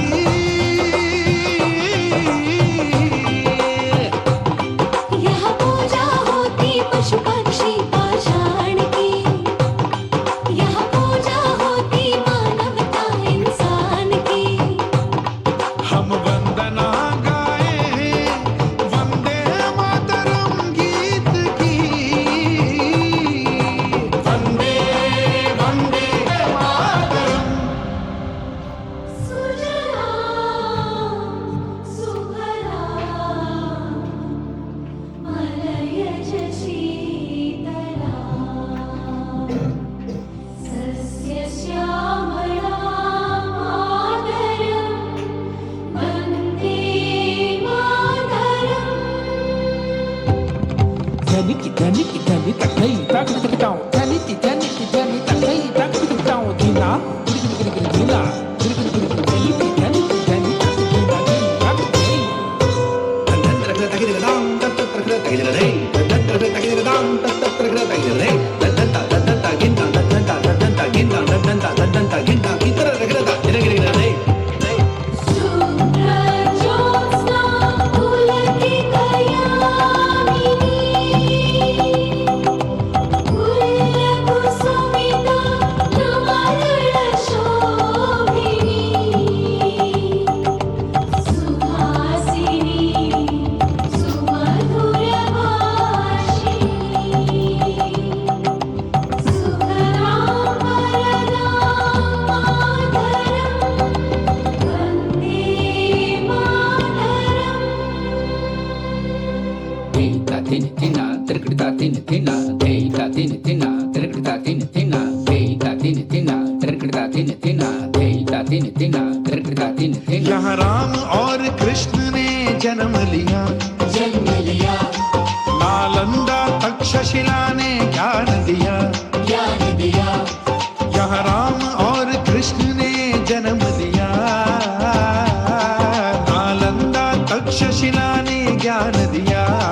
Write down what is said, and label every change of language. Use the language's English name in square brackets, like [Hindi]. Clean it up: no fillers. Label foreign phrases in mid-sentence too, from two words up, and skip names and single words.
[Hindi] यहाँ पूजा होती पशु पक्षी पाषाण की। यहाँ पूजा होती मानवता इंसान की। हम वंदना गाए हैं वंदे मातरम गीत की। [Sanskrit] वंदे वंदे मातरम। सुजलां सुफलां मलयज शीतलां सस्यश्यामलां मातरं वन्दे मातरम्। धनिक धनिक धनिक तकई तकताओ धनिक धनिक धनिक तकई तकताओ दिना दिना धनिक धनिक धनिक दिना तकई। तंत्र तगिरदाम तंत्र तगिरदे तंत्र तगिरदाम तंत्र तगिरदे तंत्र तंत्र गिंदा तंत्र तंत्र गिंदा तंत्र गिंदा इतर तगिरदा गिरगिरदे। शुभ्रज्योत्स्ना पुलकितयामिनी कुलकुसुमिता नवदलशोभिनी सुहासिनी सुमधुरभाषिणी सुखदां वरदां मातरं वन्दे मातरम्। Deita tin tina, trikita tin tina, deita tin tina, trikita tin tina, deita tin tina, trikita tin tina, deita tin tina, trikita tin tina। [Hindi] यहाँ राम और कृष्ण ने जन्म लिया। नालंदा तक्षशिला ने ज्ञान दिया। यहाँ राम और कृष्ण ने जन्म लिया। नालंदा तक्षशिला ने ज्ञान दिया।